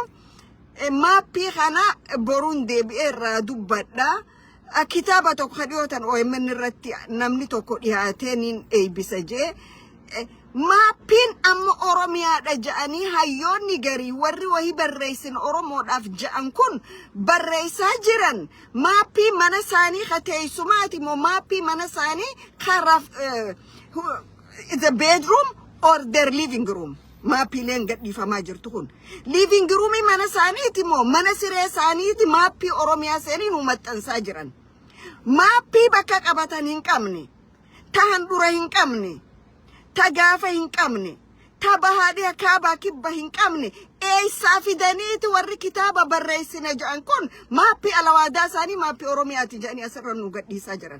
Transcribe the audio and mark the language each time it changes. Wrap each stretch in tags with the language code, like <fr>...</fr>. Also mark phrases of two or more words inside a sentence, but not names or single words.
<om>maappii kana boruun deebi'ee irraa dubbadha kitaaba tokko dhiyootan OMN irratti namni tokko dhiyaatee niin eebbisa jee maappiin amma Oromiyaadha jedhanii hayyoonni garii warri wahii barreessin Oromoodhaaf jedhan kun barreessaa jiran maappii mana isaanii kateessumaati moo maappii mana isaanii karaaf</om> <en>the bedroom or their living room</en> <om>maappiileen gadhiifamaa jirtu kun</om> <en>living room</en> <om>mana isaaniiti moo mana siree isaaniiti maappii Oromiyaa seenii nu maxxansaa jiran maappii bakka qabatan hin qabne ta handura hin qabne ta gaafa hin qabne ta bahaadhiya kaabaa kibba hin qabne eessaa fidaniiti warri kitaaba barreessina jedhan kun maappii alawaadaa isaanii maappii Oromiyaati jedhanii asirra nu gadhiisaa jiran.</om>